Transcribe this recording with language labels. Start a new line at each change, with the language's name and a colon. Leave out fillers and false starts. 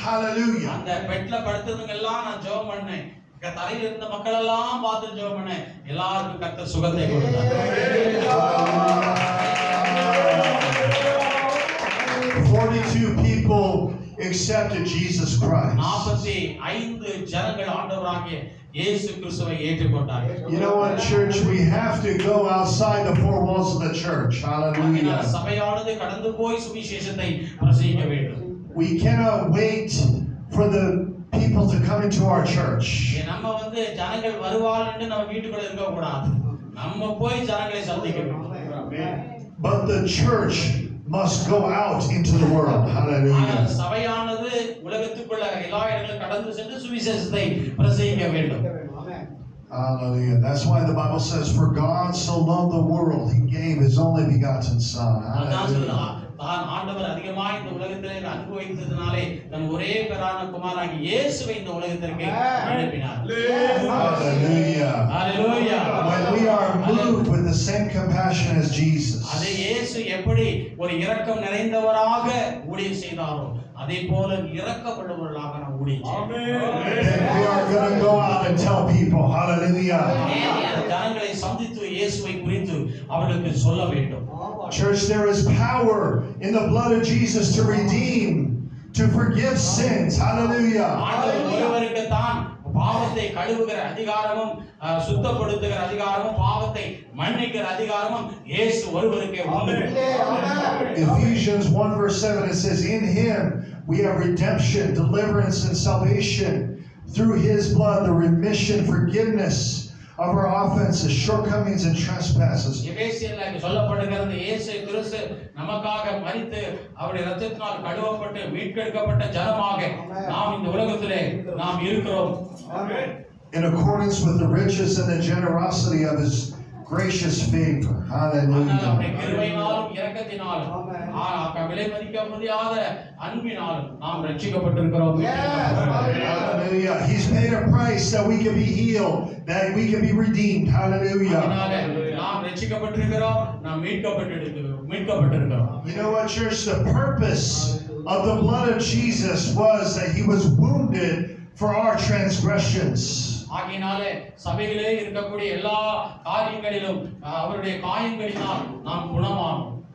English: Hallelujah.
Tamil: அந்த பெட்ல படுத்தவங்க எல்லாம் நான் ஜெபம் பண்ணேன். தரையில் இருந்த மக்கள் எல்லாம் பார்த்து ஜெபம் பண்ணேன். எல்லாருக்கும் கர்த்தர் சுகத்தை கொடுத்தார்.
English: 42 people accepted Jesus Christ.
Tamil: 45 ஜனங்கள் ஆண்டவராகிய இயேசு கிறிஸ்துவை ஏற்றுக்கொண்டார்கள்.
English: You know what, church? We have to go outside the 4 walls of the church. Hallelujah.
Tamil: சபையானது கடந்து போய் சுவிசேஷத்தை பிரசங்கிக்க வேண்டும்.
English: We cannot wait for the people to come into our church.
Tamil: நம்ம வந்து ஜனங்கள் வருவாங்கன்னு நம்ம வீட்டுக்குள்ள இருக்க கூடாது. நம்ம போய் ஜனங்களை சந்திக்க வேண்டும்.
English: But the church must go out into the world. Hallelujah.
Tamil: சபையானது உலகத்துக்குள்ள எல்லா இடங்களும் கடந்து சென்று சுவிசேஷத்தை பிரசங்கிக்க வேண்டும்.
English: Hallelujah. That's why the Bible says, "For God so loved the world, He gave His only begotten Son." Hallelujah.
Tamil: தான் ஆண்டவர் அதிகமாக இந்த உலகத்திலே அன்பு வைத்ததினாலே தன் ஒரே பேரான குமாரனாகிய இயேசுவை இந்த உலகத்திற்கு அனுப்பினார்.
English: Hallelujah. Hallelujah. When we are moved with the same compassion as Jesus.
Tamil: அதே இயேசு எப்படி ஒரு இரக்கம் நிறைந்தவராக ஊழியம் செய்தாரோ அதே போல இரக்கப்படுபவர்களாக நாம் ஊழியம் செய்வோம்.
English: And we are going to go out and tell people, hallelujah.
Tamil: ஜனங்களை சந்தித்து இயேசுவை குறித்து அவர்களுக்கு சொல்ல வேண்டும்.
English: Church, there is power in the blood of Jesus to redeem, to forgive sins. Hallelujah.
Tamil: ஆண்டவர் ஒருவருக்கு தான் பாவத்தை கழுவுகிற அதிகாரமும் சுத்தப்படுத்துகிற அதிகாரமும் பாவத்தை மன்னிக்கிற அதிகாரமும் இயேசு ஒருவருக்கே உண்டு.
English: Ephesians 1 verse 7, it says, in him we have redemption, deliverance, and salvation through his blood, the remission, forgiveness of our offenses, shortcomings, and trespasses.
Tamil: எபேசியர்ல சொல்லப்படுகிறது இயேசு கிறிஸ்து நமக்காக மரித்து அவருடைய இரத்தத்தினால் கழுவப்பட்டு மீட்கெடுக்கப்பட்ட ஜனமாக நாம் இந்த உலகத்திலே நாம் இருக்கிறோம்.
English: In accordance with the riches and the generosity of his gracious favor. Hallelujah.
Tamil: அவருடைய கிருபையினாலும் இரக்கத்தினாலும் விலை மதிக்க முடியாத அன்பினாலும் நாம் ரட்சிக்கப்பட்டிருக்கிறோம்.
English: Hallelujah. He's paid a price that we can be healed, that we can be redeemed. Hallelujah.
Tamil: நாம் ரட்சிக்கப்பட்டிருக்கிறோம், நாம் மீட்கப்பட்டிருக்கிறோம்.
English: You know what, church? The purpose of the blood of Jesus was that he was wounded for our transgressions.
Tamil: ஆகையினாலே சபையிலே இருக்கக்கூடிய எல்லா காரியங்களிலும் அவருடைய காயங்களினால் நாம் குணமானோம்.